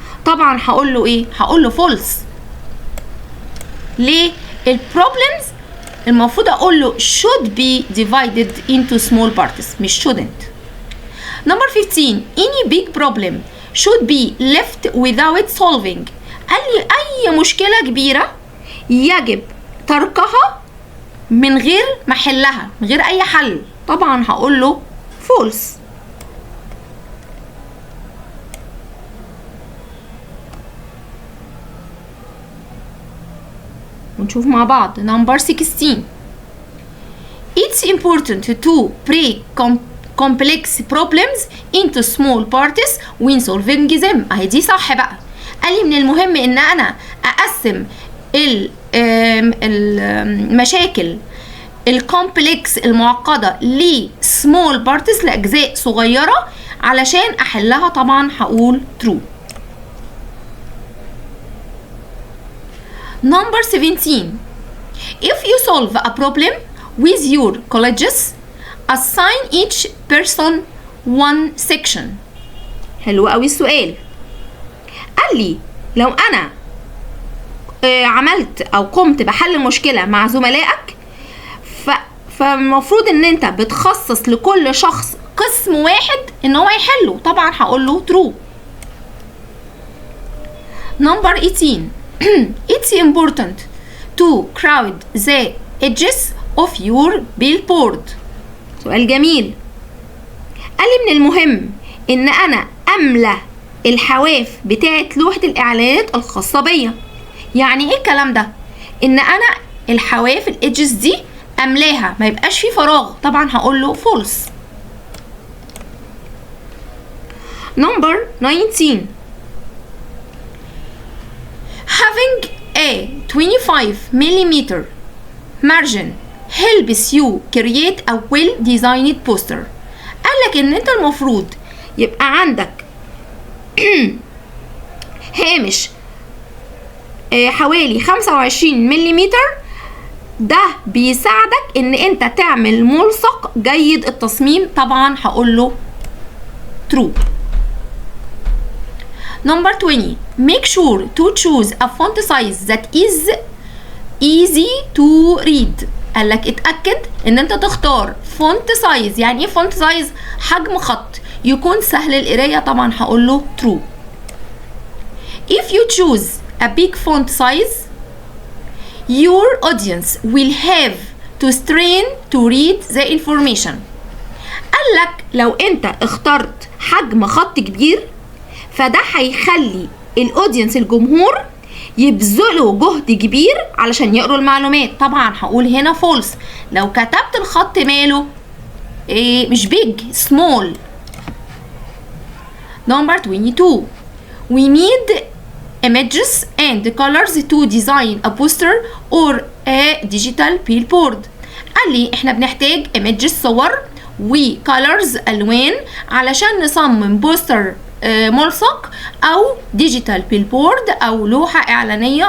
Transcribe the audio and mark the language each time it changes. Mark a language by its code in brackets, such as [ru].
[ar] طبعا هقول له ايه؟ هقول له false. ليه؟ البروبلمز المفروض اقول له [en] should be divided into small parts [ar] مش [en] shouldn't. Number 15. Any big problem should be left without solving. [ar] قال لي اي مشكلة كبيرة يجب تركها من غير ما احلها، من غير اي حل، طبعا هقول له false. ونشوف مع بعض [en] number 16. It's important to break complex problems into small parts when solving them. [ar] اهي دي صح بقى. قال لي من المهم ان انا اقسم المشاكل الكومبلكس المعقدة لسمول بارتس لأجزاء صغيرة علشان أحلها، طبعا هقول true. [en] Number 17. If you solve a problem with your colleagues, assign each person one section. [ar] حلو قوي السؤال. قال لي لو أنا عملت أو قمت بحل مشكلة مع زملائك فالمفروض ان انت بتخصص لكل شخص قسم واحد ان هو يحله، طبعا هقول له true. [en] Number 18. It's important to crowd the edges of your billboard. [ar] سؤال جميل. قال لي من المهم ان انا املى الحواف بتاعت لوحة الاعلانات الخاصة بيا. يعني ايه الكلام ده؟ ان انا الحواف الادجز دي املاها، ما يبقاش في فراغ، طبعا هقول له false. [en] Number 19. Having a 25mm margin helps you create a well-designed poster. [ar] قالك ان انت المفروض يبقى عندك هامش حوالي 25 ملم، ده بيساعدك ان انت تعمل ملصق جيد التصميم، طبعا هقول له true. [en] Number 20. Make sure to choose a font size that is easy to read. [ar] قالك اتأكد ان انت تختار فونت سايز. يعني ايه فونت سايز؟ حجم خط يكون سهل القراية، طبعا هقول له true. [en] If you choose a big font size, your audience will have to strain to read the information. [ar] قالك لو انت اخترت حجم خط كبير فده هيخلي الاودينس الجمهور يبذلوا جهد كبير علشان يقروا المعلومات، طبعا هقول هنا false. لو كتبت الخط ماله مش [en] big small. Number 22. We need images and colors to design a poster or a digital billboard. [ar] قال لي احنا بنحتاج images صور وكالرز الوان علشان نصمم بوستر ملصق او ديجيتال بيلبورد او لوحة اعلانية.